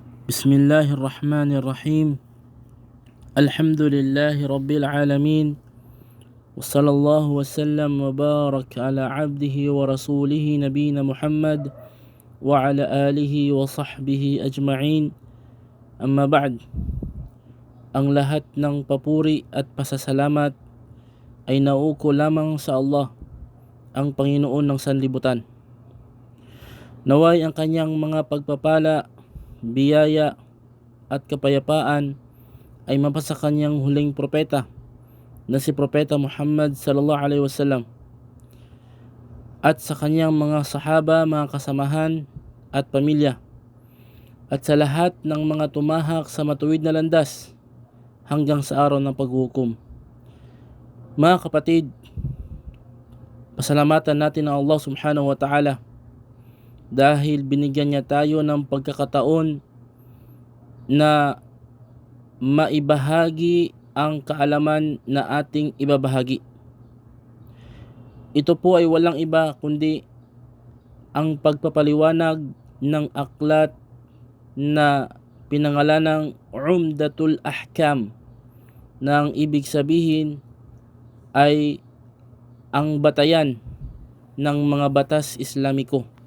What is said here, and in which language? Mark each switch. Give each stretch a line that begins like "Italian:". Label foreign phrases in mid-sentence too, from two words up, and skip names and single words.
Arabic: بسم الله الرحمن الرحيم. الحمد لله رب العالمين، وصلى الله وسلم وبارك على عبده ورسوله نبينا محمد وعلى آله وصحبه أجمعين. أما بعد,
Filipino: ang lahat ng papuri at pasasalamat ay nauuko lamang sa Allah, ang Panginoon ng sanlibutan. Naway ang kanyang mga pagpapala, biyaya at kapayapaan ay mapasa kanyang huling propeta na si Propeta Muhammad
Arabic: صلى الله عليه وسلم,
Filipino: at sa kanyang mga sahaba, mga kasamahan at pamilya, at sa lahat ng mga tumahak sa matuwid na landas hanggang sa araw ng paghuhukom. Mga kapatid, pasalamatan natin ang Allah
Arabic: سبحانه وتعالى
Filipino: dahil binigyan niya tayo ng pagkakataon na maibahagi ang kaalaman na ating ibabahagi. Ito po ay walang iba kundi ang pagpapaliwanag ng aklat na pinangalanang Umdatul Ahkam, na ang ibig sabihin ay ang batayan ng mga batas Islamiko.